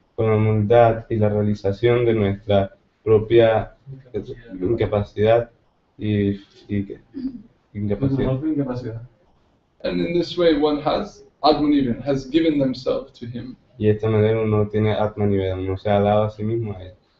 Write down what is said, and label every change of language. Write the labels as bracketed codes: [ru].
[es] Con la humildad y la realización de nuestra propia incapacidad y incapacidad. [en] And in this way one has, Atmanivedana, has given themselves to him. [es] Y de esta manera uno tiene Atmanivedana, uno se ha dado a sí mismo a él.